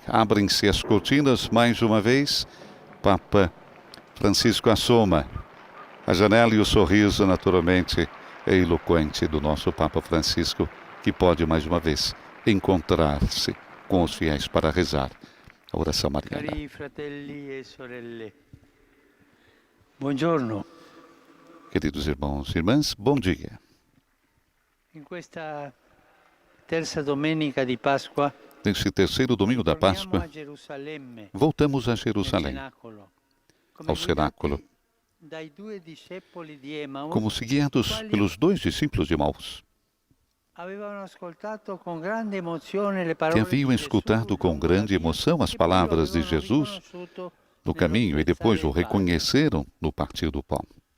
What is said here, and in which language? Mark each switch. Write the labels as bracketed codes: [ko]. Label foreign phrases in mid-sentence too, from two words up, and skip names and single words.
[pt] Abrem-se as cortinas mais uma vez. Papa Francisco assoma a janela e o sorriso, naturalmente, é eloquente do nosso Papa Francisco, que pode mais uma vez encontrar-se com os fiéis para rezar a oração mariana. [it] Cari fratelli e sorelle, buongiorno. [pt] Queridos irmãos e irmãs, bom dia. [it] In questa terza domenica di Pasqua, [pt] neste terceiro domingo da Páscoa, voltamos a Jerusalém, ao cenáculo, como se guiados pelos dois discípulos de Emaús, que haviam escutado com grande emoção as palavras de Jesus no caminho e depois o reconheceram no partir do pão.